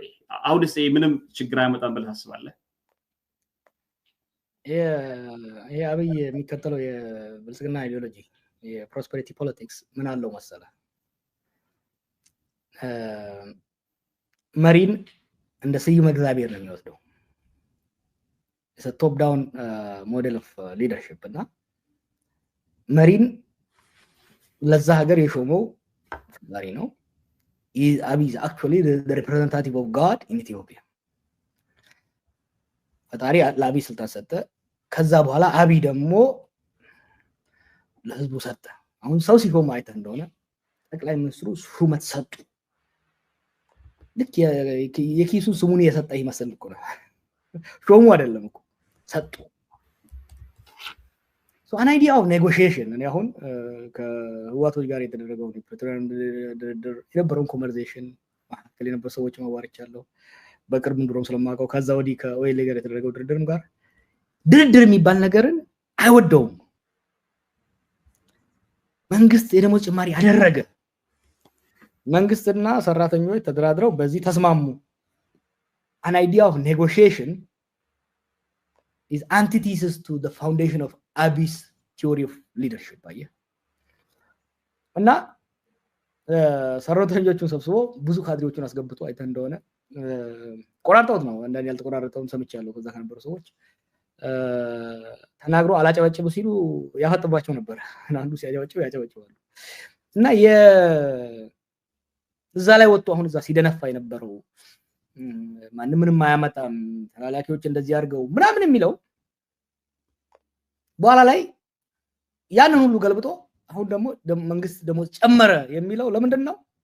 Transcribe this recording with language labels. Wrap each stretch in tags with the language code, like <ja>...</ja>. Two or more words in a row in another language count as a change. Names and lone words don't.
<am>አሁንስ ምንም ችግር አያመጣም ብለህ ታስባለህ? ይሄ አብይ የሚከተለው የብልጽግና አይዲዮሎጂ የፕሮስፐሪቲ ፖለቲክስ ምን አለው መሰለህ? መሪን እንደ ስዩመ እግዚአብሔር ነው የሚወስደው።</am> <en>top down model of leadership</en> <am>እና መሪን ለዛ ሀገር የሾመው ፈጣሪ ነው። አብይ</am> <en>actually the representative of God in Ethiopia።</en> <am>ፈጣሪ ለአብይ ስልጣን ሰጠ። ከዛ በኋላ አብይ ደግሞ ለህዝቡ ሰጠ። አሁን ሰው ሲሾም አይተህ እንደሆነ ጠቅላይ ሚኒስትሩ ሹመት ሰጡ። ልክ የኪሱ ስሙን የሰጠ ይመስል እኮ ነው። ሾሙ አይደለም እኮ ሰጡ።</am> <en>so an idea of negotiation</en> <am>እኔ አሁን ከህዋቶች ጋር የተደረገው ድርድር የነበረውን ኮንቨርሴሽን ማከለ የነበሩ ሰዎች ማዋርቻለሁ በቅርብ እንደውም ስለማውቀው ከዛ ወዲህ ከኦኤል ጋር የተደረገው ድርድርም ጋር ድርድር የሚባል ነገርን አይወደውም። መንግስት የደሞዝ ጭማሪ ያደረገ መንግስትና ሰራተኞች ተደራድረው በዚህ ተስማሙ።</am> <en>an idea of negotiation is antithesis to the foundation of Abiy's theory of leadership</en> <am>እና ሰራተኞቹን ሰብስቦ ብዙ ካድሬዎችን አስገብቶ አይተ እንደሆነ ቆራርጠውት ነው። አንዳንዴ ያልተቆራረጠውን ሰምቻለሁ። ከዛ ከነበሩ ሰዎች ተናግሮ አላጨበጭቡ ሲሉ ያፈጥባቸው ነበር። አንዱ ሲያጨበጭቡ ያጨበጭባሉ። እና እዛ ላይ ወጥቶ አሁን እዛ ሲደነፋ የነበረው ማንም ምንም አያመጣም ተላላኪዎች እንደዚህ አድርገው ምናምን የሚለው በኋላ ላይ ያንን ሁሉ ገልብጦ አሁን ደግሞ መንግስት ደግሞ ጨመረ የሚለው ለምንድን ነው?</am>